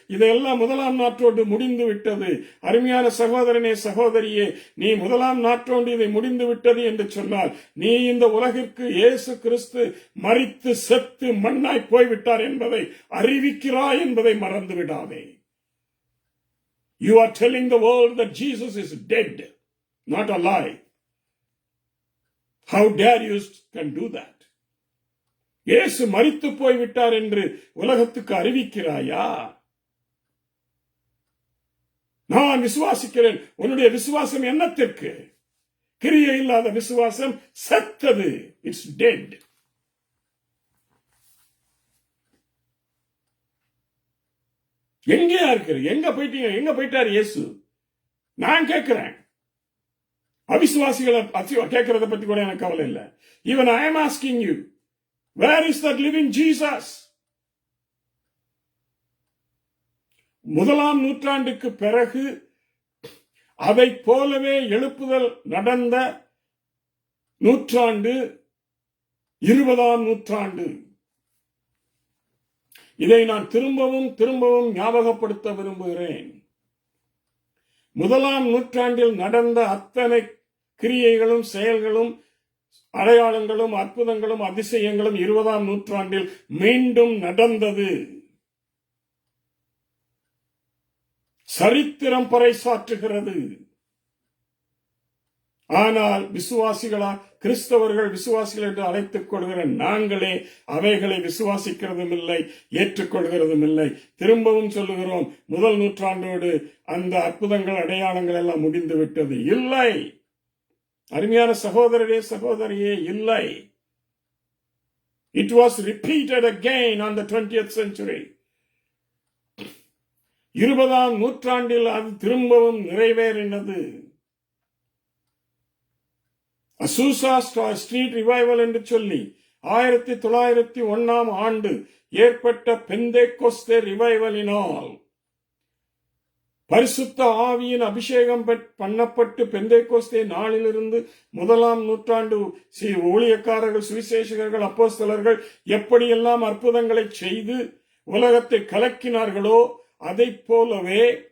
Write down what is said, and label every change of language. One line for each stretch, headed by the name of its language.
Tamil: இதெல்லாம் முதலாம் நாற்றோடு முடிந்து விட்டது. அருமையான சகோதரனே, சகோதரியே, நீ முதலாம் நாற்றோடு இதை முடிந்து விட்டது என்று சொன்னால் நீ இந்த உலகிற்கு இயேசு கிறிஸ்து மரித்து செத்து மண்ணாய் போய்விட்டார் என்பதை அறிவிக்கிறாய் என்பதை மறந்து விடாதே.
English: You are telling the world that Jesus is dead, not alive. How dare you can do that?
Tamil: இயேசு மரித்து போய்விட்டார் என்று உலகத்துக்கு அறிவிக்கிறாயா? நான் விசுவாசிக்கிறேன். உன்னுடைய விசுவாசம் என்னத்திற்கு? கிரியை இல்லாத விசுவாசம் செத்தது.
English: It's dead.
Tamil: எங்கேயா இருக்கிற? எங்க போயிட்டீங்க? எங்க போயிட்டார் இயேசு? நான் கேட்கிறேன். அவிசுவாசிகளை கேட்கறத பத்தி கூட எனக்கு கவலை இல்லை.
English: Even I am asking you, where is that living Jesus?
Tamil: முதலாம் நூற்றாண்டுக்கு பிறகு அதை போலவே எழுப்புதல் நடந்த நூற்றாண்டு 20ஆம் நூற்றாண்டு. இதை நான் திரும்பவும் திரும்பவும் ஞாபகப்படுத்த விரும்புகிறேன். முதலாம் நூற்றாண்டில் நடந்த அத்தனை கிரியைகளும் செயல்களும் அடையாளங்களும் அற்புதங்களும் அதிசயங்களும் 20ஆம் நூற்றாண்டில் மீண்டும் நடந்தது. சரித்திரம் பறைசாற்றுகிறது. ஆனால் விசுவாசிகளா, கிறிஸ்தவர்கள் விசுவாசிகள் என்று அழைத்துக் கொள்கிற நாங்களே அவைகளை விசுவாசிக்கிறதும் இல்லை, ஏற்றுக்கொள்கிறதும் இல்லை. திரும்பவும் சொல்லுகிறோம், முதல் நூற்றாண்டோடு அந்த அற்புதங்கள் அடையாளங்கள் எல்லாம் முடிந்து விட்டது. இல்லை அருமையான சகோதரரே சகோதரியே, இல்லை.
English: It was repeated again on the 20th century.
Tamil: 20ஆம் நூற்றாண்டில் அது திரும்பவும் நிறைவேறினது. அசூசா ஸ்ட்ரீட் ரிவைவல் என்று சொல்லி 1901ஆம் ஆண்டு ஏற்பட்ட பெந்தேகோஸ்தே ரிவைவலினால் பரிசுத்த ஆவியின் அபிஷேகம் பண்ணப்பட்டு பெந்தேகோஸ்தே நாளிலிருந்து முதலாம் நூற்றாண்டு ஊழியக்காரர்கள், சுவிசேஷகர்கள், அப்போஸ்தலர்கள் எப்படியெல்லாம் அற்புதங்களை செய்து உலகத்தை கலக்கினார்களோ அதைப் போலவே